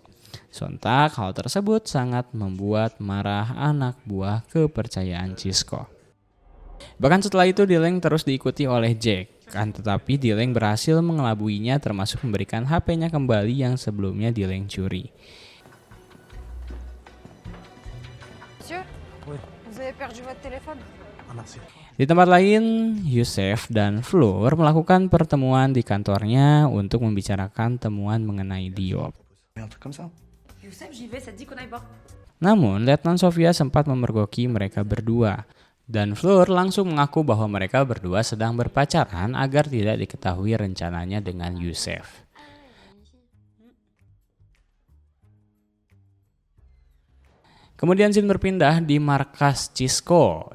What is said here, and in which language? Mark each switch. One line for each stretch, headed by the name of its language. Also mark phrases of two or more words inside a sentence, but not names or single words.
Indonesian: Sontak hal tersebut sangat membuat marah anak buah kepercayaan Cisco. Bahkan setelah itu Dileng terus diikuti oleh Jack. Tetapi Dileng berhasil mengelabuinya termasuk memberikan HP-nya kembali yang sebelumnya Dileng curi.
French: Vous avez perdu votre téléphone?
Indonesian: Di tempat lain, Youssef dan Fleur melakukan pertemuan di kantornya untuk membicarakan temuan mengenai Diop.
French: Youssef, j'y vais, ça te dit qu'on aille voir.
Indonesian: Namun, Letnan Sofia sempat memergoki mereka berdua. Dan Fleur langsung mengaku bahwa mereka berdua sedang berpacaran agar tidak diketahui rencananya dengan Youssef. Kemudian scene berpindah di markas Cisco.